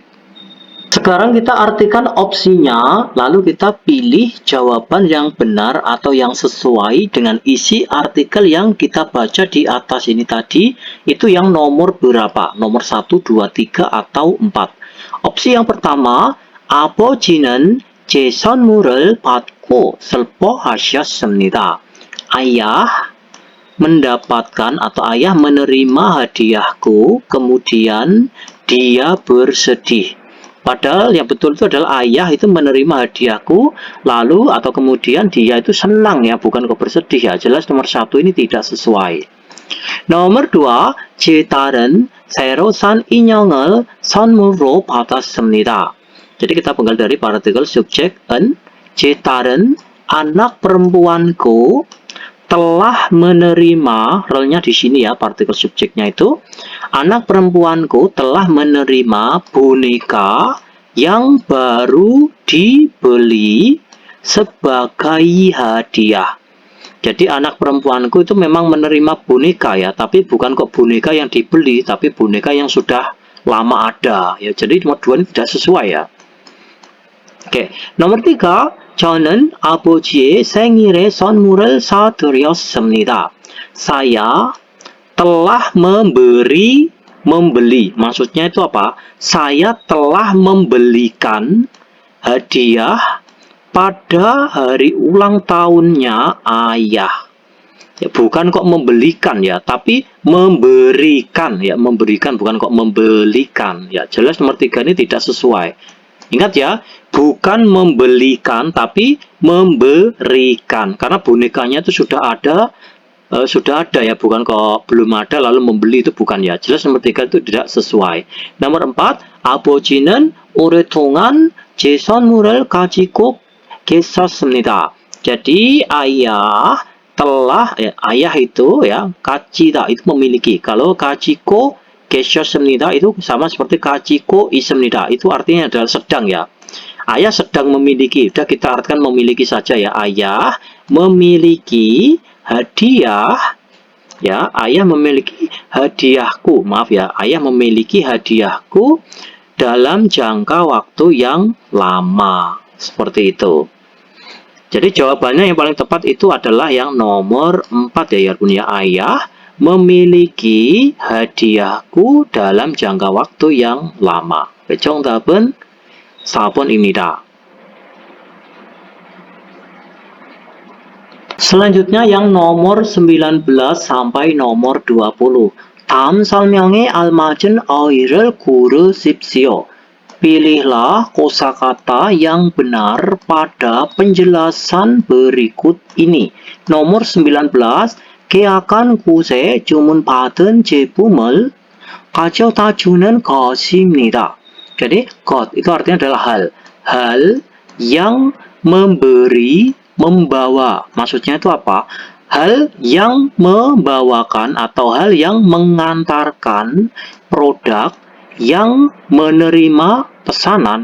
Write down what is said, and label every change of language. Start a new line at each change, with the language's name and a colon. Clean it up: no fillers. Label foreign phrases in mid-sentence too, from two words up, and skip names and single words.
Indonesian: Sekarang kita artikan opsinya, lalu kita pilih jawaban yang benar atau yang sesuai dengan isi artikel yang kita baca di atas ini tadi. Itu yang nomor berapa? Nomor 1, 2, 3, atau 4. Opsi yang pertama,
Korean: 아버지는 제 선물을 받고 슬퍼하셨습니다.
Indonesian: Ayah mendapatkan atau ayah menerima hadiahku, kemudian dia bersedih. Padahal yang betul itu adalah ayah itu menerima hadiahku, lalu atau kemudian dia itu senang ya, bukan kok bersedih ya. Jelas nomor 1 ini tidak sesuai. nomor 2,
Korean: 제 딸은 새로 산 인형을 선물로 받았습니다.
Indonesian: Jadi kita penggal dari partikel subjek en.
Korean: 제 딸은
Indonesian: anak perempuanku telah menerima, relnya di sini ya, partikel subjeknya itu, anak perempuanku telah menerima boneka yang baru dibeli sebagai hadiah. Jadi anak perempuanku itu memang menerima boneka ya, tapi bukan kok boneka yang dibeli, tapi boneka yang sudah lama ada ya. Jadi nomor 2 ini tidak sesuai ya. Oke, nomor 3,
Korean: 저는 아버지의 생일에 선물을 사드렸습니다.
Indonesian: Saya telah membeli, maksudnya itu apa? Saya telah membelikan hadiah pada hari ulang tahunnya ayah. Ya, bukan kok membelikan ya, tapi memberikan ya, memberikan bukan kok membelikan ya. Jelas nomor 3 ini tidak sesuai. Ingat ya, bukan membelikan tapi memberikan, karena bonekanya itu sudah ada ya, bukan kok belum ada lalu membeli, itu bukan ya. Jelas nomor 3 itu tidak sesuai. Nomor 4,
Korean: 아버지는 오랫동안 제 선물을 가지고 계셨습니다.
Indonesian: Jadi ayah telah ayah itu ya, 가지다 itu memiliki. Kalau
Korean: 가지고 계셨습니다
Indonesian: itu sama seperti
Korean: 가지고 있습니다.
Indonesian: Itu artinya adalah sedang ya. Ayah sedang memiliki. Sudah kita artikan memiliki saja ya. Ayah memiliki hadiah ya. Ayah memiliki hadiahku. Maaf ya. Ayah memiliki hadiahku dalam jangka waktu yang lama. Seperti itu. Jadi jawabannya yang paling tepat itu adalah yang nomor 4 ya, ya. Ayah memiliki hadiahku dalam jangka waktu yang lama.
Korean: 정답은 4번입니다.
Indonesian: Selanjutnya yang nomor 19 sampai nomor 20.
Korean: 다음 설명에 알맞은 어휘를 고르십시오.
Indonesian: Pilihlah kosakata yang benar pada penjelasan berikut ini. Nomor 19,
Korean: 계약한 곳에 주문받은 제품을 가져다 주는 것입니다.
Indonesian: Jadi, 것 itu artinya adalah hal. Hal yang memberi, membawa. Maksudnya itu apa? Hal yang membawakan atau hal yang mengantarkan produk yang menerima pesanan.